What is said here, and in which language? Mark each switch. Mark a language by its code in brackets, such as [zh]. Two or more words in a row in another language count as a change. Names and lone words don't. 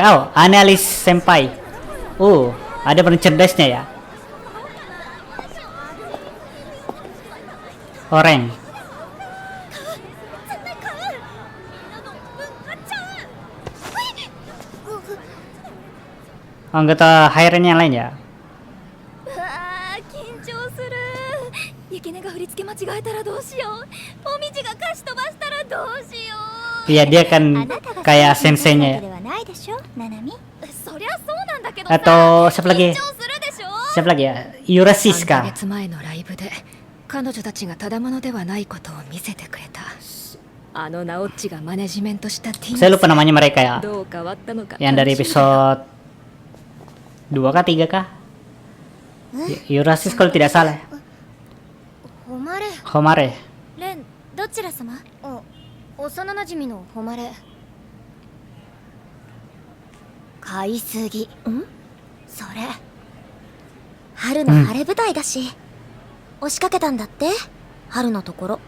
[id] Oh, Analis Senpai. Ada pencerdasnya ya. Orang. Anggota Hairen yang lain ya. [ja] 緊張する。雪音が振り付け間違えたらどうしよう。もみじが歌詞飛ばしたらどうしよう。 [id] Iya, dia kan kayak senseinya ya. [ja] そりゃそうなんだけどさ。 [id] Atau siapa [ja] 緊 [id] lagi? [ja] 張するでしょ。 [id] Siapa lagi ya? Yurasis [ja] 3 ヶ [id] kah? [ja] 月前のライブで彼女たちがただものではないことを見せてくれた。あのナオッチがマネジメントしたティ [id] Saya [ja] ン [id] lupa namanya mereka ya. [ja] どう変わったのか [id] Yang dari episode 2 kah 3 kah? Yurasis kalau tidak salah. [ja] 誉れ [id] Homare. [ja] レンどちら様？幼なじみの誉れ。買いすぎ。それ春の晴れ舞台だし、押しかけたんだって、春のところ。